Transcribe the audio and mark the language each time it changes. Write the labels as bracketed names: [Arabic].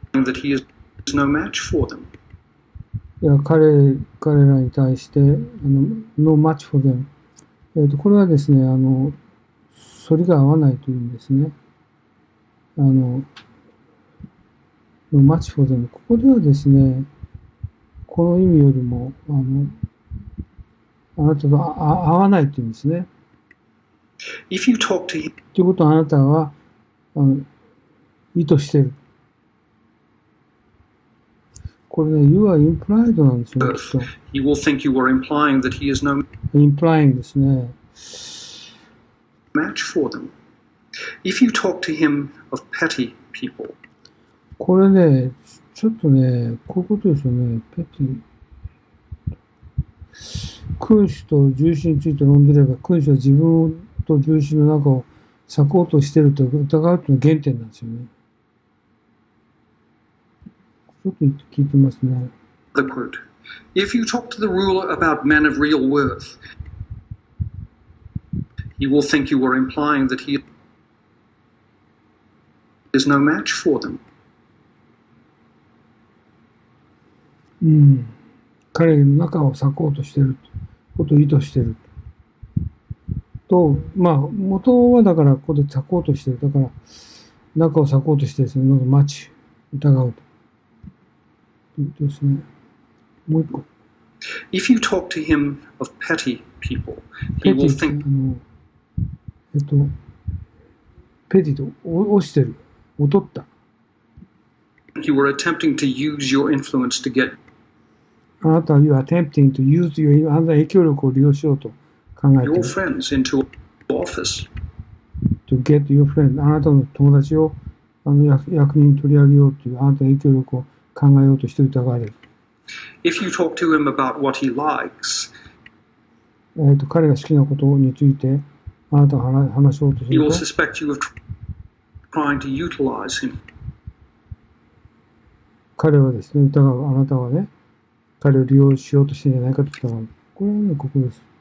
[English] that he is no match for them. [Japanese] いや、彼らに対して、 [English] no match for them。 [Japanese] これはですね、反りが合わないというんですね。 [English] no match for them。 [Japanese] ここではですね、この意味よりも、あなたと合わないというんですね。 [English] If you talk to him, [Japanese] ということはあなたは、意図してる。これね、 [English] you are implied [Japanese] なんですよね、きっと。 [English] he will think you are implying that he is no [Japanese] implying ですね。 [English] match for them. If you talk to him of petty people, [Japanese] これね、ちょっとね、こういうことですよね。ペティ。君主と重臣について論じれば、君主は自分と重臣の中を裂こうとしていると疑うというのが原点なんですよね。ちょっと聞いてますね。 [English] the quote. If you talk to the ruler about men of real worth, he will think you are implying that he is no match for them. [Japanese] 彼の中を裂こうとしていることを意図していると、まあ元はだからここで裂こうとしている、だから中を裂こうとしてですね、マッチ疑うと。ですね。もう一個。 [English] If you talk to him of petty people, [Japanese] ペ [English] he [Japanese] ティ [English] will [Japanese] って、 [English] think [Japanese] ペティと、落ちてる。劣った。 [English] you were attempting to use your influence to get [Japanese] あなたは [English] you are attempting to use your [Japanese] あなたの影響力を利用しようと考えてい [English] your [Japanese] る。 [English] friends into office. to get your friend [Japanese] あなたの友達を役人に取り上げようというあなたの影響力を考えようとして疑われる。 [English] If you talk to him about what he likes, [Japanese] 彼が好きなことについてあなたが話そうとす [English] he [Japanese] る [English] will [Japanese] と [English] suspect you of trying to utilize him. [Japanese] 彼はですね、疑うあなたはね、彼を利用しようとしてんじゃないかと疑う。これはね、ここです。